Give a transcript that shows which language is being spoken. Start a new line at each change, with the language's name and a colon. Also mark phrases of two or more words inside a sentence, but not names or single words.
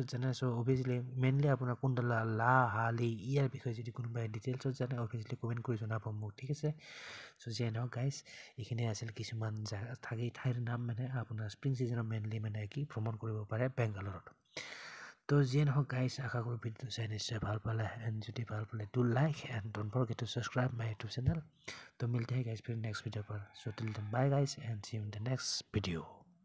Assamese: জানে চ'
English: obviously mainly
Assamese: আপোনাৰ কুণ্ডলাহালি ইয়াৰ বিষয়ে যদি কোনোবাই ডিটেইলছত জানে অভিয়াছলি কমেণ্ট কৰি জনাব মোক ঠিক আছে চ' যিয়ে নহওক গাইজ এইখিনি আছিল কিছুমান ঠাইৰ নাম মানে আপোনাৰ
English: spring seasonত
Assamese: মেইনলি মানে কি ভ্ৰমণ কৰিব পাৰে বেংগালুৰুত তো যিয়ে নহওক গাইজ আশা কৰোঁ ভিডিঅ'টো চাই নিশ্চয় ভাল পালে এণ্ড যদি ভাল পালে
English: do like and don't forget to subscribe my YouTube channel
Assamese: তো
Hindi: मिलते हैं गाइस फिर नेक्स्ट वीडियो पर
English: so till then bye guys and see you in the next video